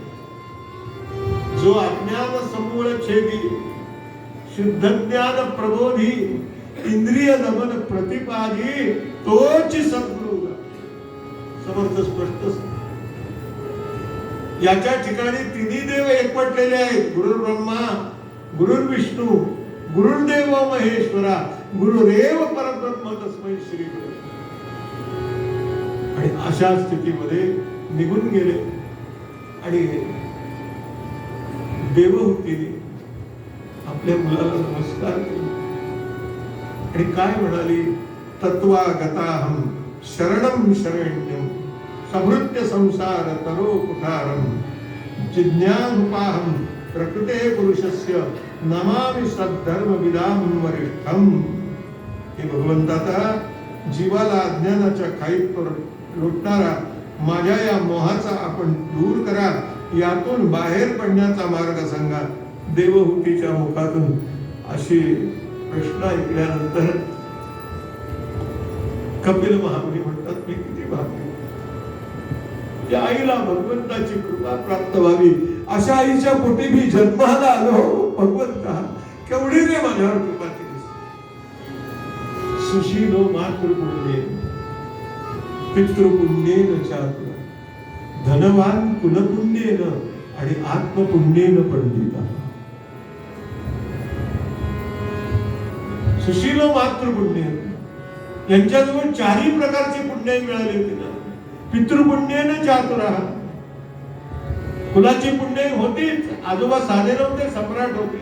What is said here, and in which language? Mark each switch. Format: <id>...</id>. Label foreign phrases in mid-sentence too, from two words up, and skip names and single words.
<mr>जो अज्ञान समूळ छेदी, शुद्ध ज्ञान प्रबोधी, इंद्रिय दमन प्रतिपादी, तोच सद्गुरु. समर्थ स्पष्ट. याच्या ठिकाणी 3 देव एकवटलेले आहेत.</mr> <sa>गुरुर्ब्रह्मा, गुरुर्विष्णू, गुरुर्देव महेश्वरा, गुरुदेव परब्रह्म तस्मै श्री गुरु.</sa> <mr>आणि अशा स्थितीमध्ये निघून गेले. आणि देवहूतीने आपल्या मुलाला नमस्कार केले. आणि काय म्हणाली?</mr> <sa>तत्वागताहं शरणं शरण्यं समृद्ध संसार तरो कुठारं जिज्ञासुपाहं प्रकृते पुरुषस्य नमामि सद्धर्मविदां वरिष्ठं.</sa> <mr>हे भगवंताचा जीवाला अज्ञानाच्या खाईत लोटणारा माझ्या या मोहाचा आपण दूर करा. यातून बाहेर पडण्याचा मार्ग सांगा. देवहूतीच्या मुखातून अशी प्रश्न ऐकल्यानंतर कपिल महामुनी म्हणतात, मी किती भाग्य, त्या आईला भगवंताची कृपा प्राप्त व्हावी. अशा आईच्या पोटी मी जन्माला आलो. भगवंता केवढी रे माझ्यावर कृपा केली.</mr> <sa>सुशीलो मातृपुण्ये पितृपुण्येन चातुर धनवान कुलपुण्येन आणि आत्मपुण्येन पंडिता.</sa> <mr>सुशील मातृपुण्य यांच्याजवळ चारही प्रकारचे पुण्य मिळाले होते ना. पितृपुण्याने चातुरा, कुलाची पुण्य होतीच, आजोबा साधे नव्हते, सम्राट होते.</mr>